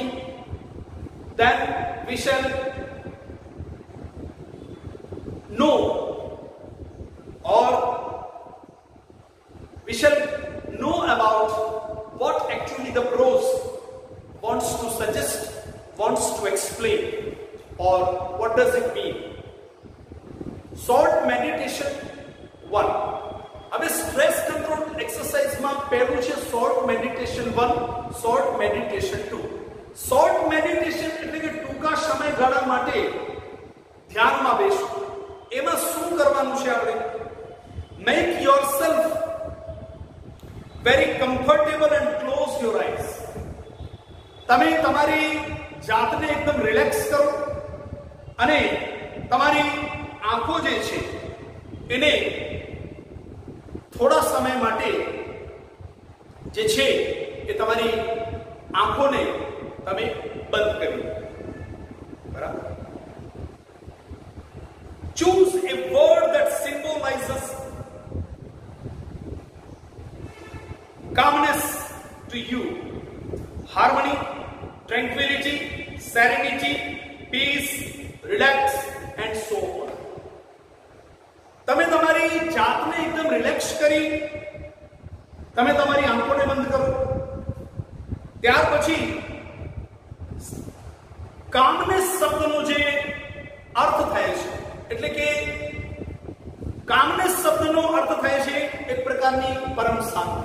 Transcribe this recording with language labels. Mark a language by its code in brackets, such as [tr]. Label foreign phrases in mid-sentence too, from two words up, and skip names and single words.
[en] Then we shall know, or we shall know about what actually the prose wants to suggest, wants to explain, or what does it mean. Short meditation 1. [gu] હવે [en] stress control exerciseમાં [gu] પહેલું છે [en] short meditation 1, short meditation 2. short meditation [gu] એટલે કે ટૂંકા સમયગાળા માટે ધ્યાનમાં બેસવું. એમાં શું કરવાનું છે આપણે? [en] make yourself very comfortable and close your eyes. [gu] તમે તમારી જાતને એકદમ રિલેક્સ કરો અને તમારી આંખો જે છે એને થોડા સમય માટે જે છે એ તમારી આંખોને તમે બંધ કરી, બરાબર. [en] Choose a word that symbolizes calmness to you, harmony, tranquility, serenity, peace, relax and so on. [gu] તમે તમારી જાતને એકદમ રિલેક્સ કરી તમે તમારી આંખોને બંધ કરો, ત્યાર પછી કામનેસ શબ્દનો જે અર્થ થાય છે કામનેસ શબ્દનો અર્થ થાય છે એક પ્રકારની પરમ શાંતિ.